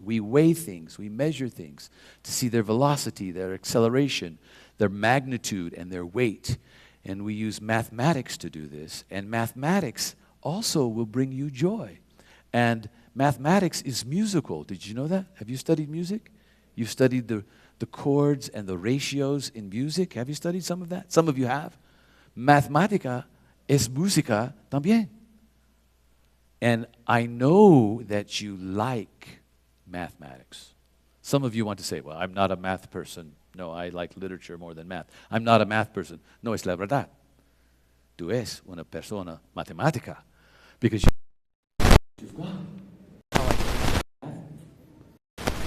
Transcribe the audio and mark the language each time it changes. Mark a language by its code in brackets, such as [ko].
[en] We weigh things, we measure things to see their velocity, their acceleration, their magnitude, and their weight. And we use mathematics to do this. And mathematics also will bring you joy. And mathematics is musical. Did you know that? Have you studied music? You've studied the chords and the ratios in music. Have you studied some of that? Some of you have. [es] Mathematica es música también. [en] And I know that you like mathematics. Some of you want to say, well, I'm not a math person. No, I like literature more than math. I'm not a math person. [es] No, es la verdad. Tú es una persona matemática. [en] Because you've got how I like math.